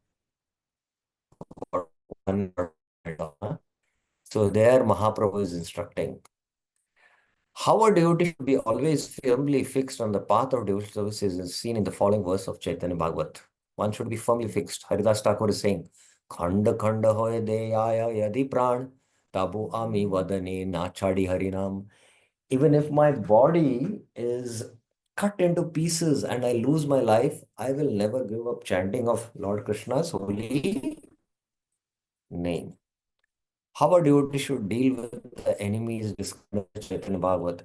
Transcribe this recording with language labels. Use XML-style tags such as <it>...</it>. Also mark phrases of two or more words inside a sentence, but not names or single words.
<en>So there Mahaprabhu is instructing. How a devotee should be always firmly fixed on the path of devotional services is seen in the following verse of Chaitanya Bhagavat. One should be firmly fixed. Haridas Thakur is saying,</en> <bn>খণ্ড খণ্ড হয় দে আয়া যদি প্রাণ, তবু আমি বদনে না ছাড়ি হরিনাম.</bn> <en>Even if my body is cut into pieces and I lose my life, I will never give up chanting of Lord Krishna's holy name. How a devotee should deal with the enemies described in Chaitanya Bhagavat.</en>